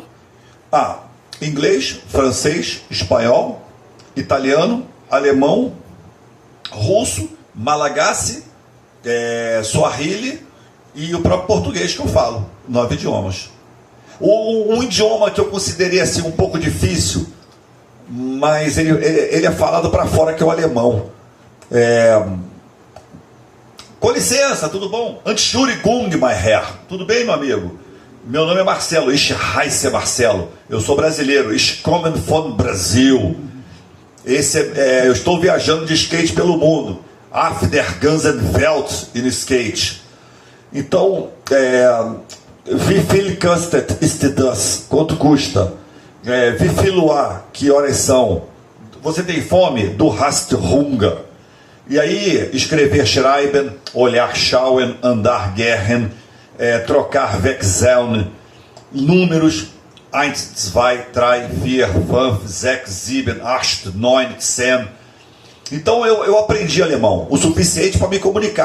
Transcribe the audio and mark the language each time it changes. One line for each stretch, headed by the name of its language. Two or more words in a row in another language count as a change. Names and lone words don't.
Portuguese: Inglês, francês, espanhol, italiano, alemão, russo, malagasy, swahili e o próprio português que eu falo. 9 idiomas. Um idioma que eu considerei assim um pouco difícil, mas ele é falado para fora, que é o alemão. Com licença, tudo bom?
German: Entschuldigung, my Herr.
Portuguese: Tudo bem, meu amigo? Meu nome é Marcelo,
German: ich heiße Marcelo.
Portuguese: Eu sou brasileiro,
German: ich komme von Brasil.
Portuguese: Eu estou viajando de skate pelo mundo.
German: Auf der ganzen Welt in skate. Então, wie viel kostet ist das?
Portuguese: Quanto custa?
German: Wie viel Uhr?
Portuguese: Que horas são? Você tem fome?
German: Du hast Hunger.
Portuguese: E aí, escrever schreiben, olhar schauen, andar gehen, trocar wechseln, números 1, 2, 3, 4, 5, 6, 7, 8, 9, 10. Então eu aprendi alemão o suficiente para me comunicar.